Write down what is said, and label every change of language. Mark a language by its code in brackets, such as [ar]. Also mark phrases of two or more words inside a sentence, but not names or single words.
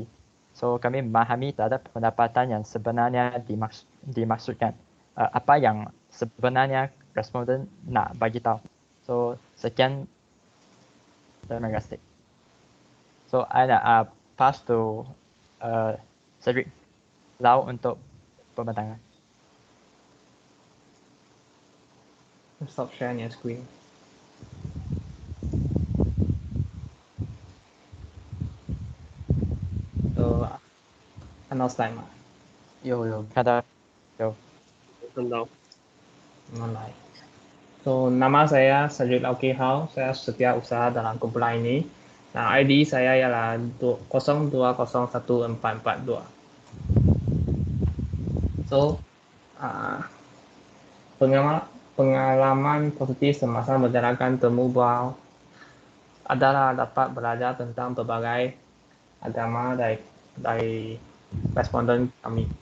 [ms] So kami memahami terhadap pendapatan yang sebenarnya dimaksudkan. Apa yang sebenarnya responden nak bagi tahu. So sekian, terima kasih. [en] So I [ms] nak [en] pass to [ms] Cedric Lau untuk pembentangan. [en] Stop sharing your screen. So, announce time. [zh] 有看到有看到。 Online. [ms] So, nama saya Cedric Lau Kehau. Saya setiausaha dalam kumpulan ini. Nah, ID saya ialah 02014442. So, Pengalaman positif semasa menjalankan temu bual adalah dapat belajar tentang berbagai agama dari responden kami.